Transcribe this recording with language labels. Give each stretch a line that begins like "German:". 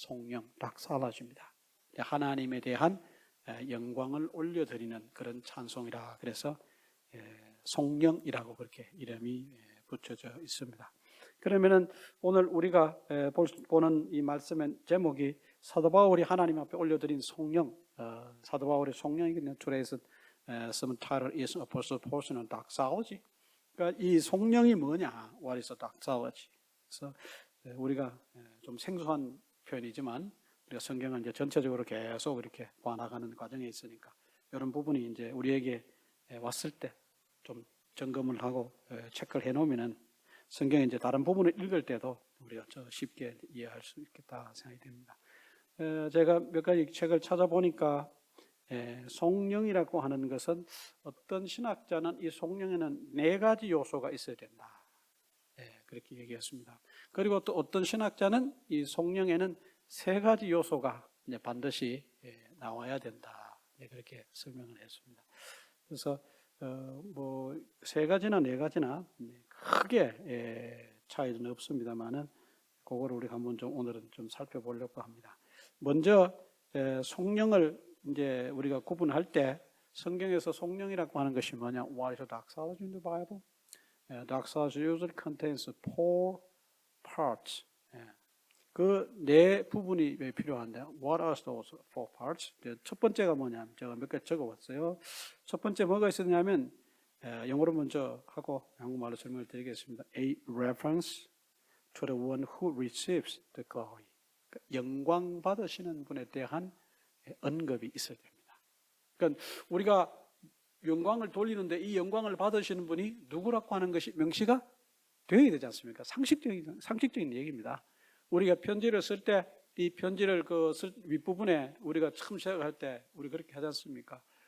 Korean: 송영, doxology입니다. 하나님에 대한 영광을 올려드리는 그런 찬송이라 그래서 송영이라고 그렇게 이름이 붙여져 있습니다. 그러면은 오늘 우리가 보는 이 말씀의 제목이 사도 바울이 하나님 앞에 올려드린 송영, 사도 바울의 송영이거든요.
English: Today's sermon title is Apostle Portion on Doxology.
Korean: 그러니까 이 송영이 뭐냐?
English: What is a doxology?
Korean: 그래서 우리가 좀 생소한 표현이지만 우리가 성경은 이제 전체적으로 계속 이렇게 봐나가는 과정에 있으니까 이런 부분이 이제 우리에게 왔을 때 좀 점검을 하고 체크를 해놓으면은 성경에 이제 다른 부분을 읽을 때도 우리가 쉽게 이해할 수 있겠다 생각이 됩니다. 제가 몇 가지 책을 찾아보니까 송영이라고 하는 것은 어떤 신학자는 이 송영에는 4가지 요소가 있어야 된다. 그렇게 얘기했습니다. 그리고 또 어떤 신학자는 이 송영에는 3가지 요소가 이제 반드시 나와야 된다. 그렇게 설명을 했습니다. 그래서 뭐 3가지나 4가지나 크게 차이는 없습니다만은 그거를 우리가 한번 좀 오늘은 좀 살펴보려고 합니다. 먼저 송영을 이제 우리가 구분할 때 성경에서 송영이라고 하는 것이 뭐냐?
English: What is a doxology in the Bible? Doxology usually contains 4 parts.
Korean: 그 4부분이 필요한데,
English: what are those 4 parts?
Korean: 첫 번째가 뭐냐면, 제가 몇 가지 적어봤어요. 첫 번째 뭐가 있었냐면, 영어로 먼저 하고 한국말로 설명을 드리겠습니다.
English: A reference to the one who receives the glory.
Korean: 영광 받으시는 분에 대한 언급이 있어야 됩니다. 그러니까 우리가 영광을 돌리는데 이 영광을 받으시는 분이 누구라고 하는 것이 명시가 되어야 되지 않습니까? 상식적인 얘기입니다. 우리가 편지를 쓸 때 이 편지를 윗부분에 우리가 처음 시작할 때 우리 그렇게 하지 않습니까?